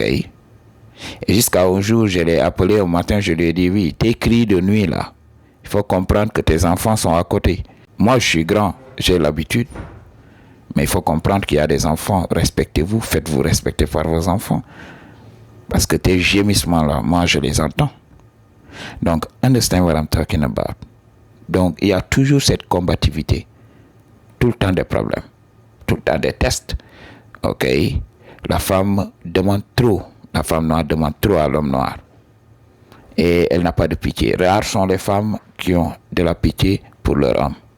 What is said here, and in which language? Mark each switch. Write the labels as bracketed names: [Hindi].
[French] Et jusqu'à un jour, je l'ai appelé au matin, je lui ai dit, oui, tes cris de nuit là, il faut comprendre que tes enfants sont à côté. Moi, je suis grand, j'ai l'habitude. Mais il faut comprendre qu'il y a des enfants. Respectez-vous, faites-vous respecter par vos enfants. Parce que tes gémissements là, moi, je les entends. [English] Donc, understand what I'm talking about. [French] Donc, il y a toujours cette combativité. Tout le temps des problèmes. Tout le temps des tests. Ok. La femme demande trop. La femme noire demande trop à l'homme noir. Et elle n'a pas de pitié. Rares sont les femmes qui ont de la pitié pour leur homme.